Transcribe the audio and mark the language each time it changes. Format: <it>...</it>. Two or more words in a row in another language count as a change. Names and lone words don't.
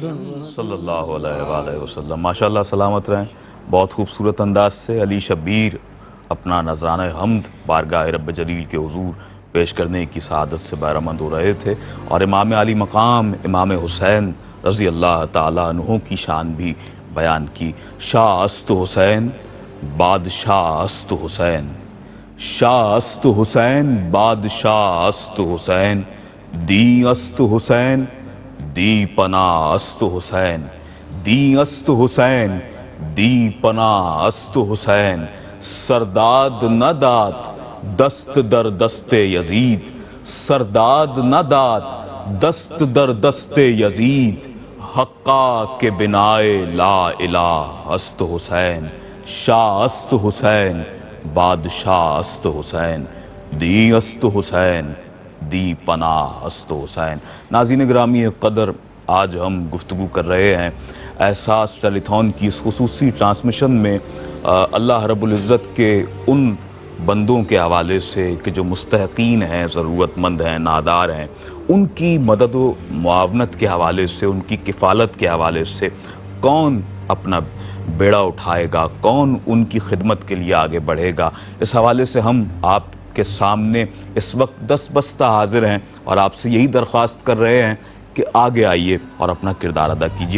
<ar>صلی اللہ علیہ وآلہ وسلم۔</ar> <ur>ماشاءاللہ سلامت رہیں، بہت خوبصورت انداز سے علی شبیر اپنا نذرانہ حمد بارگاہ رب جلیل کے حضور پیش کرنے کی سعادت سے بہرمند ہو رہے تھے، اور امام علی مقام امام حسین</ur> <ar>رضی اللہ تعالیٰ عنہ</ar> <ur>کی شان بھی بیان کی۔</ur> <fa>شاہ است حسین بادشاہ است حسین، شاہ است حسین بادشاہ است حسین، دی است حسین دی پناہ است حسین، دی است حسین دی پناہ است حسین، سرداد نہ داد دست در دست یزید، سرداد نہ داد دست در دست یزید، حقا کے بنائے لا الہ است حسین، شاہ است حسین بادشاہ است حسین، دی است حسین دی پناہ است حسین۔</fa> <ur>ناظرین گرامی قدر، آج ہم گفتگو کر رہے ہیں احساس ٹیلی تھون کی اس خصوصی ٹرانسمیشن میں اللہ رب العزت کے ان بندوں کے حوالے سے کہ جو مستحقین ہیں، ضرورت مند ہیں، نادار ہیں، ان کی مدد و معاونت کے حوالے سے، ان کی کفالت کے حوالے سے کون اپنا بیڑا اٹھائے گا، کون ان کی خدمت کے لیے آگے بڑھے گا، اس حوالے سے ہم آپ کے سامنے اس وقت دست بستہ حاضر ہیں اور آپ سے یہی درخواست کر رہے ہیں کہ آگے آئیے اور اپنا کردار ادا کیجیے۔</ur>